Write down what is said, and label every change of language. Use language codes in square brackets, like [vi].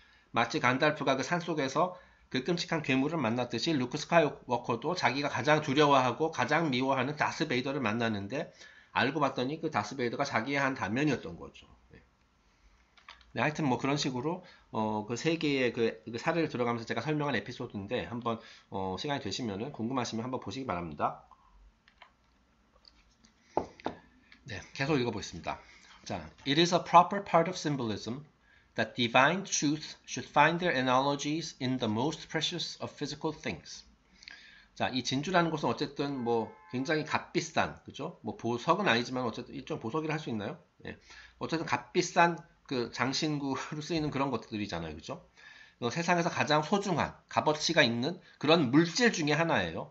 [ko] 마치 간달프가 그 산속에서 그 끔찍한 괴물을 만났듯이 루크 스카이워커도 자기가 가장 두려워하고 가장 미워하는 다스베이더를 만났는데 알고 봤더니 그 다스베이더가 자기의 한 단면이었던 거죠. 예. 네, 하여튼 뭐 그런 식으로 그 세 개의 그 사례를 들어가면서 제가 설명한 에피소드인데 한번 시간이 되시면은 궁금하시면 한번 보시기 바랍니다. 네, 계속 읽어보겠습니다. [en] 자, it is a proper part of symbolism that divine truth should find their analogies in the most precious of physical things. [ko] 자, 이 진주라는 것은 어쨌든 뭐 굉장히 값비싼, 그죠? 뭐 보석은 아니지만 어쨌든 일종 보석이라 할 수 있나요? 예. 어쨌든 값비싼 그 장신구로 쓰이는 그런 것들이잖아요, 그죠? 세상에서 가장 소중한 값어치가 있는 그런 물질 중에 하나예요.